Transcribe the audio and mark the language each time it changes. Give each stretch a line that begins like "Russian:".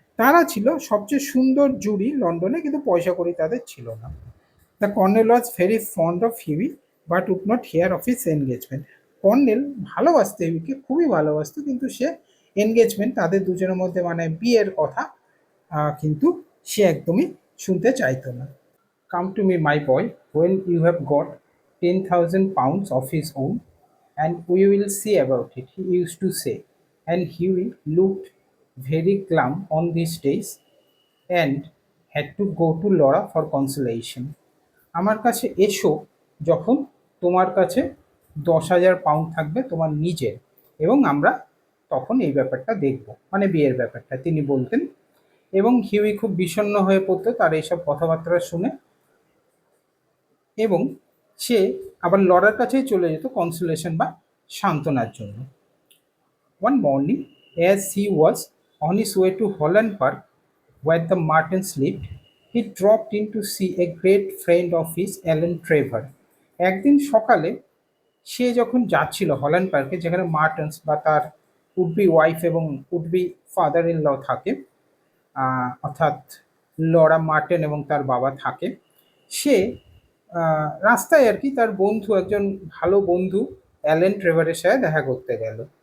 Bangla: তারা ছিল সবচেয়ে সুন্দর জুড়ি লন্ডনে, কিন্তু পয়সা কড়ি তাদের ছিল না।
English: The colonel was very fond of Huey but would not hear of his engagement.
Bangla: Colonel ভালোবাসতো হিউইকে, খুবই ভালোবাসতো, কিন্তু সে এনগেজমেন্ট, তাদের দুজনের মধ্যে মানে বিয়ের কথা কিন্তু সে একদমই শুনতে চাইতো না।
English: Come to me my boy, when you have got 10,000 pounds of his own, and we will see about it, he used to say, and Huey looked very glum on these days and had to go to Laura for consolation.
Bangla: আমার কাছে এসো যখন তোমার কাছে 10,000 pound থাকবে তোমার নিজের, এবং আমরা তখন এই ব্যাপারটা দেখব, মানে বিয়ের ব্যাপারটা তিনি বলতেন, এবং হিউই খুব বিষণ্ণ হয়ে পড়তো তার এইসব কথাবার্তা শুনে, এবং সে আবার লরার কাছেই চলে যেত কনসোলেশন বা সান্ত্বনার জন্য।
English: One morning as he was on his way to Holland Park where the Martins lived, he dropped in to see a great friend of his, Allen Trevor.
Bangla: একদিন সকালে সে যখন যাচ্ছিল হল্যান্ড পার্কে, যেখানে মার্টেন্স বা তার উডবি ওয়াইফ এবং would-be father in law থাকে, অর্থাৎ লরা মার্টেন এবং তার বাবা থাকে, সে রাস্তায় আর কি তার বন্ধু, একজন ভালো বন্ধু অ্যালেন ট্রেভারের সাথে দেখা করতে গেল।